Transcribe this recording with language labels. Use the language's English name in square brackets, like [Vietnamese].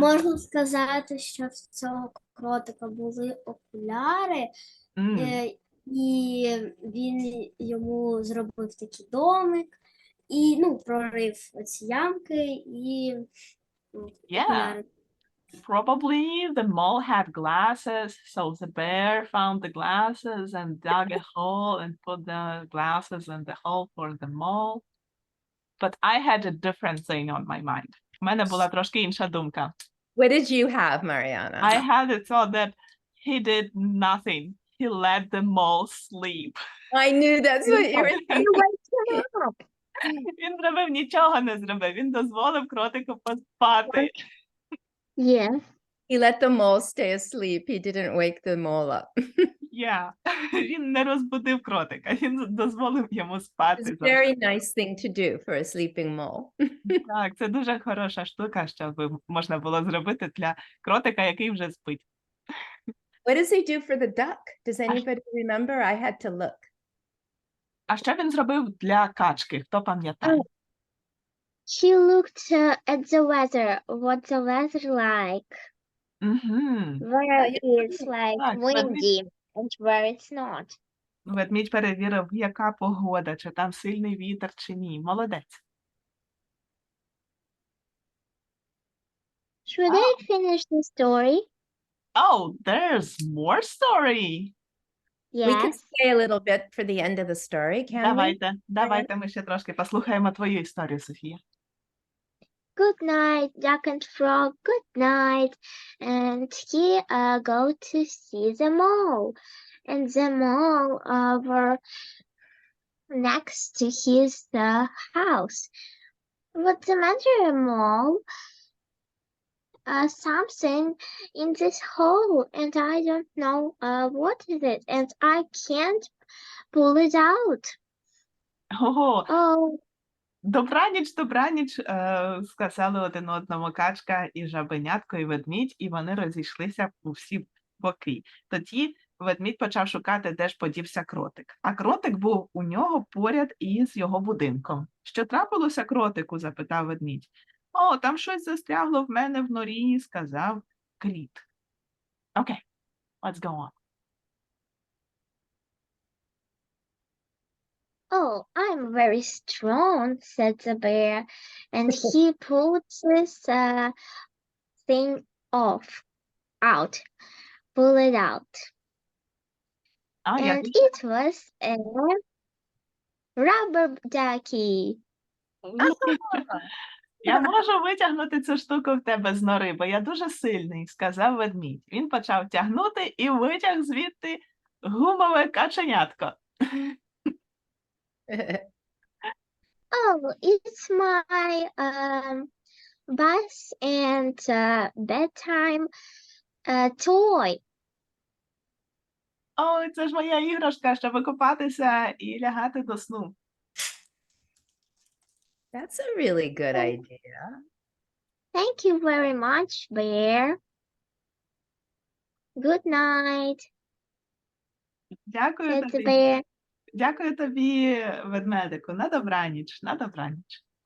[Ukrainian] Можна сказати, що в цього кротика були окуляри, М, і він йому зробив такий домик, і прорив ці ямки, і [English] Yeah. [Ukrainian] окуляри. [English] Probably the mole had glasses, so the bear found the glasses and dug a hole and put the glasses in the hole for the mole. But I had a different thing on my mind. [Ukrainian] У мене була трошки інша думка. [English] What did you have, Mariana? I had a thought that he did nothing. He let the mole sleep. I knew that's what you were thinking. [Ukrainian] Він зробив нічого не зробив. Він дозволив кротику поспати. [English] Yes. He let the mole stay asleep. He didn't wake the mole up. Yeah. [Ukrainian] Він не розбудив кротика. Він дозволив йому [English] It's [Ukrainian] спати. [English] a very nice thing to do for a sleeping mole. [Ukrainian] Так, це дуже хороша штука, щоб можна було зробити для кротика, який вже спить. [English] What does he do for the duck? Does anybody remember? I had to look. [Ukrainian] А що він зробив для качки? Хто пам'ятає? [English] He looked at the weather, what the weather like, Угу. where it's like [Ukrainian] Так, [English] windy and where it's not. [Ukrainian] Ведмідь перевірив, яка погода, чи там сильний вітер, чи ні. Молодець. [English] Should I finish the story? Oh, there's more story. We can Yes. say a little bit for the end of the story, can we? [Ukrainian] Давайте ми ще трошки послухаємо твою історію, Софія. [English] Good night, Duck and Frog. Good night. And he go to see the mole, and the mole were next to his house. What's the matter, mole? Something in this hole, and I don't know what is it, and I can't pull it out. Ого, Oh, [Ukrainian] добраніч, сказали один одному качка і жабенятко, і ведмідь, і вони розійшлися у всі боки. Тоді ведмідь почав шукати, де ж подівся кротик. А кротик був у нього поряд із його будинком. Що трапилося кротику? Запитав ведмідь. О, там щось застрягло в мене в норі, сказав кріт. [English] Окей, let's go on. oh, I'm very strong, said the bear, and he pulled this thing out, pull it out, [Ukrainian] А, я [English] and it was a rubber ducky. [Ukrainian] Я можу витягнути цю штуку в тебе з нори, бо я дуже сильний, сказав ведмідь. Він почав тягнути і витяг звідти гумове каченятко. [English] Oh, it's my bus and bedtime toy. [Ukrainian] Ой, це ж моя іграшка, щоб викупатися і лягати до сну. [English] That's a really good idea. Thank you very much, bear. Good night, [Ukrainian] Дякую [English] said the [Ukrainian] тобі. [English] bear. [Ukrainian] Дякую тобі, ведмедику. На добраніч, на добраніч.